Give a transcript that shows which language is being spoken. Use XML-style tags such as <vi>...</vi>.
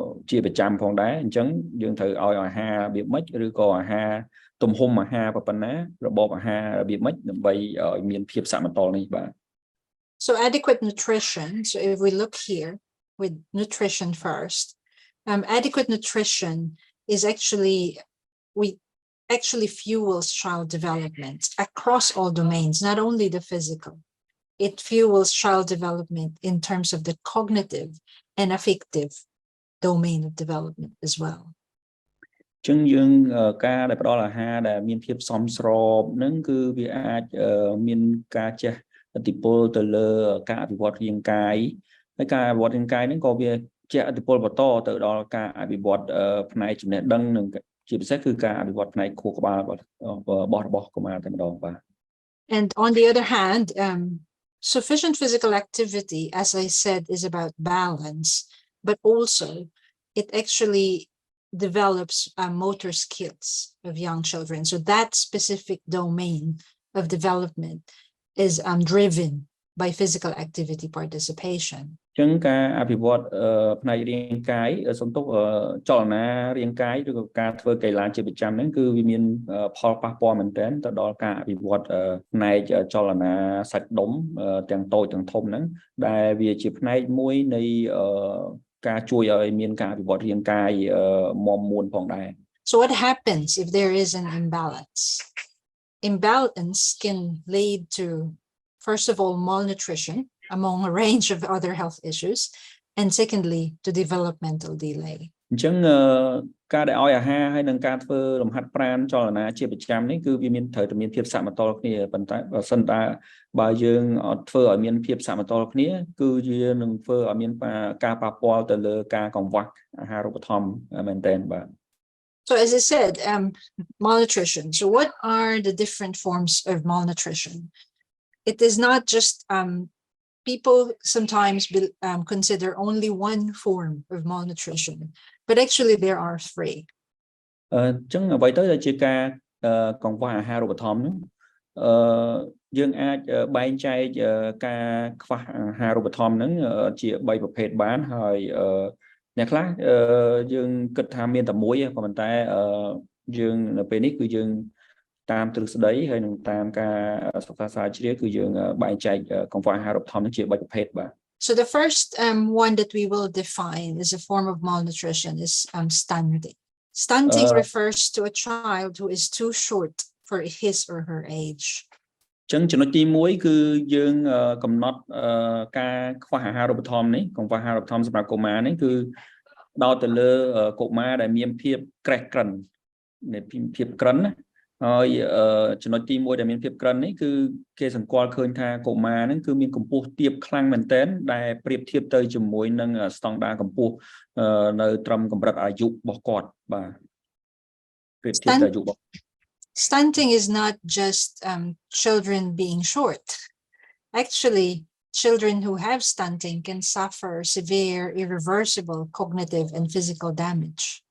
<km>ជាប្រចាំផងដែរអញ្ចឹងយើងត្រូវឲ្យអាហាររបៀបម៉េចឬក៏អាហារទំហំអាហារប៉ុណ្ណារបបអាហាររបៀបម៉េចដើម្បីឲ្យមានភាពសមតុល្យនេះបាទ</km> <en>So adequate nutrition, so if we look here with nutrition first, adequate nutrition is actually fuels child development across all domains, not only the physical. It fuels child development in terms of the cognitive and affective domain of development as well.</en> <km>ចឹងយើងការដែលផ្ដល់អាហារដែលមានភាពសមស្របហ្នឹងគឺវាអាចមានការចេះឥទ្ធិពលទៅលើការអភិវឌ្ឍរាងកាយហើយការអភិវឌ្ឍរាងកាយហ្នឹងក៏វាជះឥទ្ធិពលបន្តទៅដល់ការអភិវឌ្ឍផ្នែកចំណេះដឹងនិងជាពិសេសគឺការអភិវឌ្ឍផ្នែកខួរក្បាលរបស់កុមារតែម្ដងបាទ</km> <en>And on the other hand, sufficient physical activity, as I said, is about balance, but also it actually develops motor skills of young children. So that specific domain of development is driven by physical activity participation.</en> <km>ចឹងការអភិវឌ្ឍផ្នែករាងកាយសំទុះចលនារាងកាយឬក៏ការធ្វើកីឡាជាប្រចាំហ្នឹងគឺវាមានផលប៉ះពាល់មែនទែនទៅដល់ការអភិវឌ្ឍផ្នែកចលនាសាច់ដុំទាំងតូចទាំងធំហ្នឹងដែលវាជាផ្នែកមួយនៃការជួយឲ្យមានការអភិវឌ្ឍរាងកាយមាំមួនផងដែរ</km> <en>So what happens if there is an imbalance? Imbalance can lead to first of all, malnutrition, among a range of other health issues, and secondly, to developmental delay.</en> <km>អញ្ចឹងការដែលឲ្យអាហារហើយនឹងការធ្វើលំហាត់ប្រាណចលនាជាប្រចាំនេះគឺវាមានត្រូវតែមានភាពសមតុល្យគ្នាប៉ុន្តែបើសិនបើយើងអត់ធ្វើឲ្យមានភាពសមតុល្យគ្នាគឺវានឹងធ្វើឲ្យមានការប៉ះពាល់ទៅលើការកង្វះអាហារូបត្ថម្ភមែនទែនបាទ</km> <en>So as I said, malnutrition. So what are the different forms of malnutrition? It is not just people sometimes consider only one form of malnutrition, but actually there are three.</en> <km>អញ្ចឹងអ្វីទៅដែលជាការកង្វះអាហារូបត្ថម្ភនោះយើងអាចបែងចែកការខ្វះអាហារូបត្ថម្ភហ្នឹងជា3ប្រភេទបានហើយអ្នកខ្លះយើងគិតថាមានតែមួយប៉ុន្តែយើងនៅពេលនេះគឺយើងតាមទ្រឹស្ដីហើយនឹងតាមការសិក្សាស្រាវជ្រាវគឺយើងបែងចែកកង្វះអាហារូបត្ថម្ភនេះជា3ប្រភេទបាទ</km> <en>So the first one that we will define as a form of malnutrition is stunting. Stunting refers to a child who is too short for his or her age.</en> <km>ចឹងចំណុចទី1គឺយើងកំណត់ការខ្វះអាហារូបត្ថម្ភនេះកង្វះអាហារូបត្ថម្ភសម្រាប់កុមារនេះគឺដោតទៅលើកុមារដែលមានភាពក្រេះក្រិននៃភាពក្រិនណាហើយចំណុចទី1ដែលមានភាពក្រិននេះគឺគេសង្កល់ឃើញថាកុមារហ្នឹងគឺមានកម្ពស់ទាបខ្លាំងមែនទែនដែលប្រៀបធៀបទៅជាមួយនឹងស្តង់ដារកម្ពស់នៅត្រឹមកម្រិតអាយុរបស់គាត់បាទប្រៀបធៀបទៅអាយុរបស់</km> <en>Stunting is not just children being short. Actually, children who have stunting can suffer severe, irreversible cognitive and physical damage.</en>